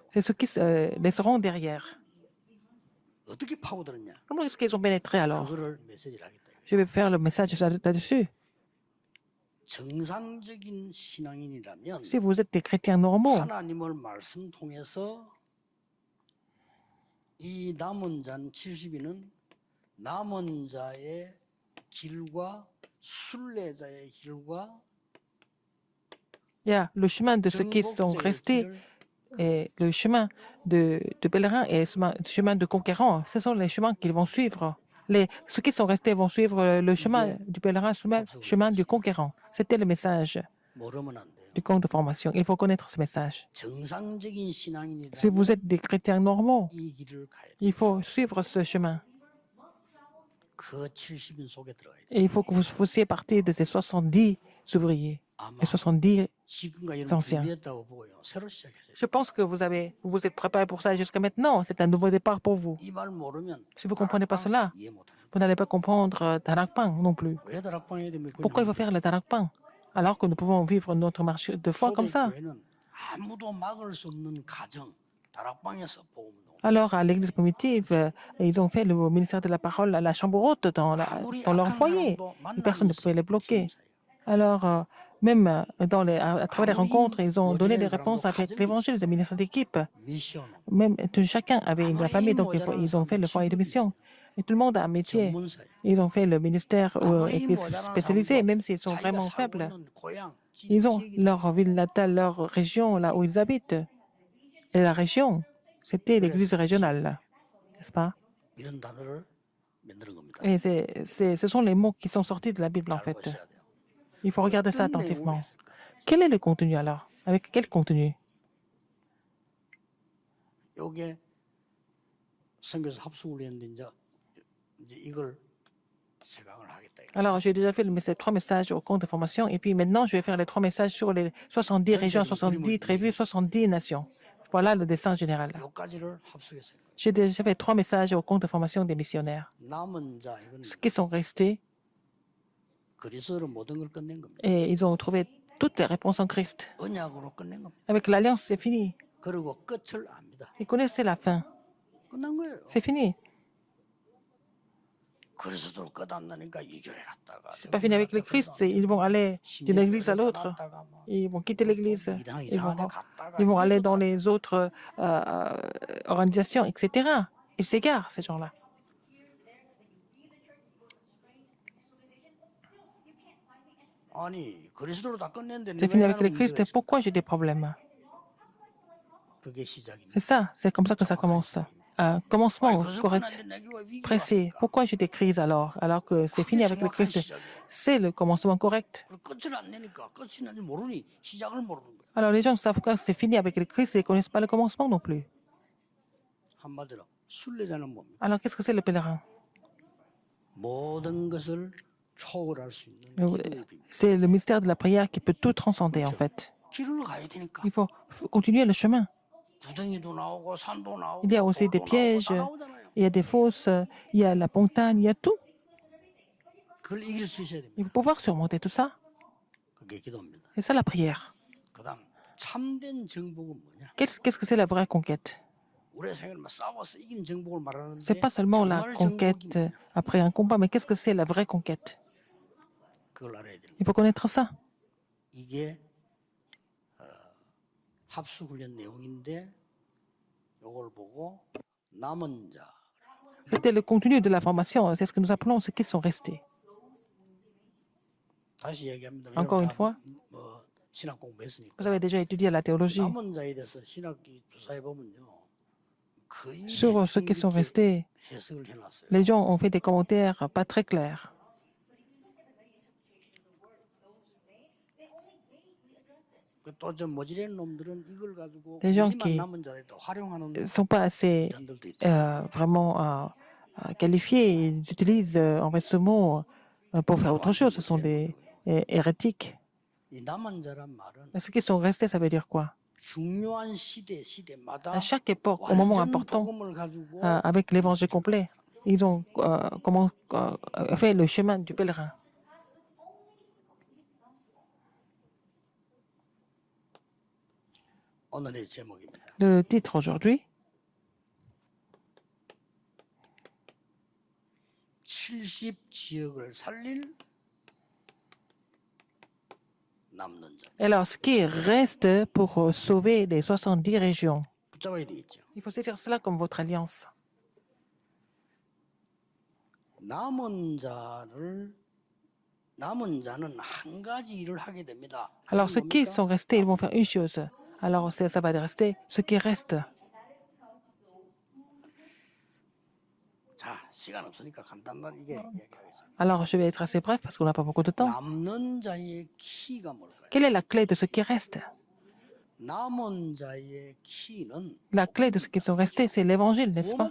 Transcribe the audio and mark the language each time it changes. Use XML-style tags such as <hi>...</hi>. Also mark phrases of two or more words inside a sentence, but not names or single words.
<fr>C'est ceux qui se laisseront derrière.</fr> <ko>어떻게 파고들었냐?</ko> <fr>Comment est-ce qu'ils ont pénétré alors?</fr> <ko>그거를 메시지를 하겠다.</ko> <fr>Je vais faire le message là-dessus.</fr> <ko>정상적인 신앙인이라면</ko> <fr>Si vous êtes des chrétiens normaux,</fr> <ko>하나님을 말씀 통해서 이 남은 자는 70인은 남은 자의 길과 순례자의 길과</ko> <fr>il y a le chemin de ceux qui sont</fr> <ko>정복자의</ko> <fr>restés</fr> <ko>길을</ko> <fr>et le chemin de pèlerins et le chemin de conquérants. Ce sont les chemins qu'ils vont suivre. Ceux qui sont restés vont suivre le chemin du pèlerin, le chemin du conquérant. C'était le message</fr> <ko>모르면 안 돼요.</ko> <fr>du camp de formation. Il faut connaître ce message.</fr> <ko>정상적인</ko> <fr>Si</fr> <ko>신앙인이라면</ko> <fr>vous êtes des chrétiens normaux,</fr> <ko>이 길을 가야 돼.</ko> <fr>il faut suivre ce chemin.</fr> <ko>그 70인 속에 들어가야 돼.</ko> <fr>Et il faut que vous fassiez partie de ces 70 ouvriers</fr> <ko>아마</ko> <fr>et 70.</fr> <ko>지금과 이런</ko> <fr>anciens.</fr> <ko>준비했다고 보고요. 새로 시작했어요.</ko> <fr>Je pense que vous vous êtes préparé pour ça jusqu'à maintenant. C'est un nouveau départ pour vous.</fr> <ko>이 말 모르면</ko> <fr>Si vous ne comprenez pas cela,</fr> <ko>이해 못합니다.</ko> <fr>vous n'allez pas comprendre Tarakpan non plus.</fr> <ko>왜 다락방 해야 되면</ko> <fr>Pourquoi il faut faire le Tarakpan alors que nous pouvons vivre notre marche de foi comme ça?</fr> <ko>초대교회는 아무도 막을 수 없는 가정 다락방에서 복음을</ko> <fr>Alors, à l'église primitive, ils ont fait le ministère de la parole à la chambre haute dans leur foyer. Et personne ne pouvait les bloquer. Alors, même à travers les rencontres, ils ont donné des réponses avec l'évangile de ministère d'équipe.</fr> <ko>미션,</ko> <fr>Même chacun avait une famille, donc ils ont fait le foyer de mission. Et tout le monde a un métier.</fr> <ko>전문사예요.</ko> <fr>Ils ont fait le ministère</fr> <ko>아무리</ko> <fr>spécialisé,</fr> <ko>모자란</ko> <fr>même s'ils sont</fr> <ko>자기가</ko> <fr>vraiment</fr> <ko>살고</ko> <fr>faibles.</fr> <ko>있는 고향,</ko> <fr>Ils ont</fr> <ko>지역이</ko> <fr>leur ville natale, leur région, là où ils habitent. Et la région, c'était l'église régionale, n'est-ce pas?</fr> <ko>이런 단어를 만드는 겁니다.</ko> <fr>Et ce sont les mots qui sont sortis de la Bible, en</fr> <ko>잘</ko> <fr>fait.</fr> <ko>보셔야 돼요.</ko> <fr>Il faut regarder ça</fr> <ko>어떤 내용을</ko> <fr>attentivement.</fr> <ko>했을까?</ko> <fr>Quel est le contenu alors? Avec quel contenu?</fr> <ko>요게 선교사 합숙을 했는데 이제 이걸 세강을 하겠다. 이거.</ko> <fr>Alors, j'ai déjà fait ces 3 messages au compte de formation, et puis maintenant, je vais faire les 3 messages sur les 70 régions, 70 tribus, 70 nations. Voilà le dessin général.</fr> <ko>요까지를 합숙했어요.</ko> <fr>J'ai déjà fait 3 messages au compte de formation des missionnaires.</fr> <ko>남은 자 이건</ko> <fr>Ceux qui sont restés,</fr> <ko>그리스도로 모든 걸 끝낸 겁니다.</ko> <fr>et ils ont trouvé toutes les réponses en Christ.</fr> <ko>언약으로 끝낸 겁니다.</ko> <fr>Avec l'alliance, c'est fini.</fr> <ko>그리고 끝을 압니다.</ko> <fr>Ils connaissaient la fin.</fr> <ko>끝난 거예요.</ko> <fr>C'est fini.</fr> <ko>그리스도로 끝안나니까 이 교회 갔다가</ko> <fr>C'est pas fini avec le Christ, ils vont aller d'une église à l'autre. Ils vont quitter l'église. Ils vont aller dans les autres organisations, etc. Ils s'égarent, ces gens-là.</fr> <ko>아니 그리스도로 다 끝냈는데</ko> <fr>C'est fini avec le Christ, pourquoi j'ai des problèmes?</fr> <ko>그게 시작입니다.</ko> <fr>C'est ça, c'est comme ça que ça commence. Un commencement correct, précis. Pourquoi j'ai des crises alors que c'est fini avec le Christ? C'est le commencement correct.</fr> <ko>끝을 안 내니까 끝이 난지 모르니 시작을 모르는 거예요.</ko> <fr>Alors les gens savent que c'est fini avec le Christ et ne connaissent pas le commencement non plus.</fr> <ko>한마디로 순례자는 뭡니까?</ko> <fr>Alors qu'est-ce que c'est le pèlerin?</fr> <ko>모든 것을 초월할 수 있는 기도의 비밀.</ko> <fr>C'est le mystère de la prière qui peut tout transcender en fait.</fr> <ko>길을 가야 되니까.</ko> <fr>Il faut continuer le chemin.</fr> <ko>구덩이도 나오고 산도 나오고</ko> <fr>Il y a aussi des</fr> <ko>돌도 나오고</ko> <fr>pièges,</fr> <ko>다 나오잖아요.</ko> <fr>il y a des fosses, il y a la montagne, il y a tout.</fr> <ko>그걸 이길 수 있어야 됩니다.</ko> <fr>Il faut pouvoir surmonter tout ça.</fr> <ko>그게 기도입니다.</ko> <fr>C'est ça la prière.</fr> <ko>그다음 참된 정복은 뭐냐?</ko> <fr>Qu'est-ce que c'est la vraie conquête?</fr> <ko>우리 생애를 막 싸워서 이긴 정복을 말하는데</ko> <fr>C'est pas seulement la</fr> <ko>정말</ko> <fr>conquête</fr> <ko>정복이 뭐냐?</ko> <fr>après un combat, mais qu'est-ce que c'est la vraie conquête?</fr> <ko>그걸 알아야 됩니다.</ko> <fr>Il faut connaître ça.</fr> <ko>이게 합수훈련 내용인데 이걸 보고 남은 자</ko> <fr>C'était le contenu de la formation. C'est ce que nous appelons ceux qui sont restés.</fr> <ko>다시 얘기합니다.</ko> <fr>Encore une fois,</fr> <ko>뭐 신학 공부했으니까</ko> <fr>vous avez déjà étudié la théologie.</fr> <ko>남은 자에 대해서 신학기 조사해 보면요 거의</ko> <fr>Sur ceux qui sont</fr> <ko>대충</ko> <fr>restés,</fr> <ko>이렇게 해석을 해놨어요.</ko> <fr>les gens ont fait des commentaires pas très clairs.</fr> <ko>또좀 모질한 놈들은 이걸 가지고</ko> <fr>Les gens</fr> <ko>우리만</ko> <fr>qui</fr> <ko>남은 자에 또 활용하는</ko> <fr>ne sont pas assez</fr> <ko>사람들도 있다.</ko> <fr>vraiment qualifiés. Ils utilisent en fait ce mot pour faire autre chose. Ce sont des hérétiques.</fr> <ko>이 남은 자란 말은</ko> <fr>Mais ceux qui sont restés, ça veut dire quoi?</fr> <ko>중요한 시대마다</ko> <fr>À chaque époque, au moment</fr> <ko>완전</ko> <fr>important,</fr> <ko>복음을 가지고</ko> <fr>avec l'évangile complet, ils ont fait le chemin du pèlerin.</fr> <ko>오늘의 제목입니다.</ko> <fr>Le titre aujourd'hui,</fr> <ko>70지역을 살릴 남는 자.</ko> <fr>alors ce qui reste pour sauver les 70 régions.</fr> <ko>붙잡아야 되겠죠.</ko> <fr>Il faut saisir cela comme votre alliance.</fr> <ko>남은 자는 한 가지 일을 하게 됩니다.</ko> <fr>Alors ceux qui sont restés, ils vont faire une chose. Alors ça va rester ceux qui restent.</fr> <ko>자, 시간 없으니까 간단하게 얘기하겠습니다.</ko> <fr>Alors je vais être assez bref parce qu'on n'a pas beaucoup de temps.</fr> <ko>남는 자의 키가 뭘까요?</ko> <fr>Quelle est la clé de ceux qui restent?</fr> <ko>남은 자의 키는</ko> <fr>La clé de ceux qui sont restés, c'est l'évangile, n'est-ce pas?</fr>